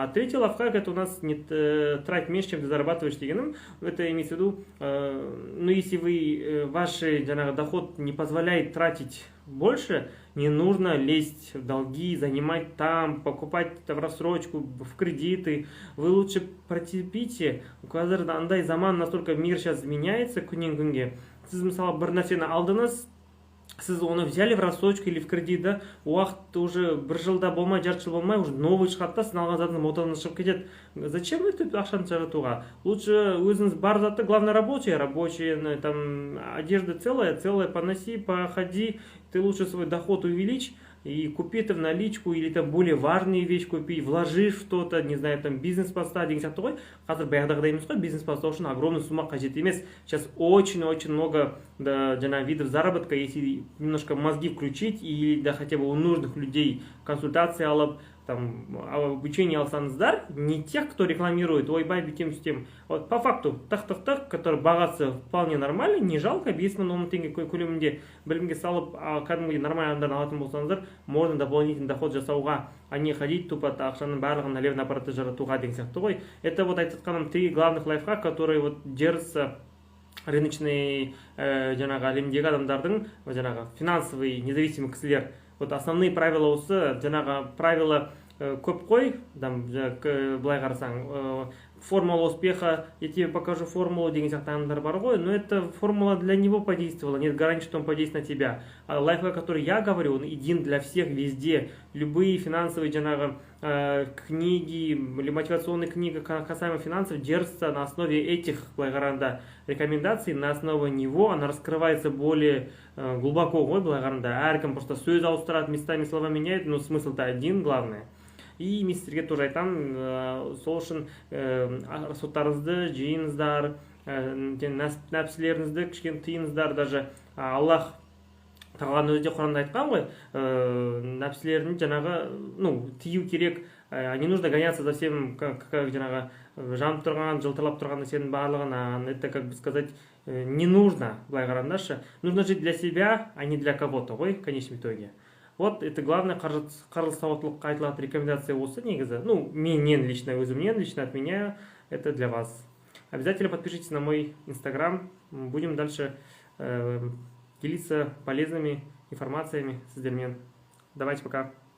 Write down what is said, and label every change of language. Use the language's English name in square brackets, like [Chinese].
[Russian] А третий лайфхак, это у нас не трать меньше, чем ты зарабатываешь [Kazakh] дегенім, [Russian] это имеется в виду, ну если вы, ваш жаңағы доход не позволяет тратить больше, не нужно лезть в долги, занимать там, покупать это в рассрочку, в кредиты. Вы лучше протерпите. [Kazakh] Қазір андай заман, [Russian] настолько мир сейчас меняется [Kazakh] күннен күнге. Сіз мысалы бір нәрсені алдыңыз, сіз оны [Russian] взяли в рассрочку или в кредит, [Kazakh] да, уақыт уже бір жылда болмай, жарты жыл болмай, [Russian] уже новый [Kazakh] шығады да, сіз алған затыңыз мотадан шығып кетеді. [Russian] Зачем [Kazakh] өйтіп ақшаны жаратуға? Лучше өзіңіз бар затты, [Russian] главное рабочие, там одежда целая, поноси, походи, ты лучше свой доход увеличь и купи это в наличку, или там более важные вещи купи, вложишь в что-то, не знаю, там бизнес поставь [Kazakh] деген сияқты ғой. Қазір баяғыдағыдай емес қой, бизнес бастау үшін [Russian] огромная сумма [Kazakh] қажет емес. [Russian] Сейчас очень много жаңағы видов заработка, если немножко мозги включить, или да хотя бы у нужных людей [Kazakh] консультации алып, [Russian] там, обучение алсаңыздар, не тех, кто рекламирует, [Kazakh] ойбай, бүйтем сөйтем. Вот по факту, тық, который бағасы вполне нормальный, не жалко, 5 мың 10 мың теңге көлемінде білімге салып, кәдімгідей нормальный адамдардан алатын болсаңыздар, можно дополнительный доход жасауға, [Russian] а не ходить тупо [Kazakh] ақшаның барлығын налево направо жаратуға деген сияқты ғой. [Russian] Это вот айтқаным 3 главных лайфхак, которые вот держатся рыночный жаңағы әлемдегі адамдардың жаңағы финансовый независимый кісілер. [Kazakh] Вот основные правила осы, жаңағы правила көп қой, былай қарасаң, [Russian] формула успеха, я тебе покажу формулу [Kazakh] деген сияқты аңдар бар ғой, [Russian] но это формула для него подействовала, нет гарантии, что он подействует на тебя. А лайфхак, который я говорю, он един для всех везде. Любые финансовые жаңағы книги или мотивационные книги касаемо финансов держатся на основе этих, [Kazakh] былай қарағанда, [Russian] рекомендаций, на основе него она раскрывается более глубоко ғой, былай қарағанда. [Kazakh] Әркім просто сөз ауыстырады, [Russian] местами слова меняет, но смысл-то один, главное. И [Kazakh] мен сіздерге [Russian] тоже [Kazakh] айтамын, сол үшін расходтарыңызды жиыңыздар, нәпсілеріңізді кішкене тыйыңыздар. Даже Аллах тағаланың өзі де Құранда айтқан ғой, нәпсілерін жаңағы тыю керек, [Russian] не нужно гоняться за всем, [Kazakh] как жаңағы жанып тұрған, жылтырлап тұрған нәрсенің барлығын, [Russian] это, как бы сказать, не нужно, [Kazakh] былай қараңдаршы. [Russian] Нужно жить для себя, а не для кого-то [Kazakh] ғой, [Russian] в конечном итоге. Вот это главное, [Kazakh] қаржылық сауаттылыққа айтылатын рекомендация осы негізі. [Russian] Ну, [Kazakh] менен лично, өзімнен лично [Russian] от меня, это для вас. Обязательно подпишитесь на мой инстаграм, будем дальше делиться полезными информациями [Kazakh] сіздермен. [Russian] Давайте, пока.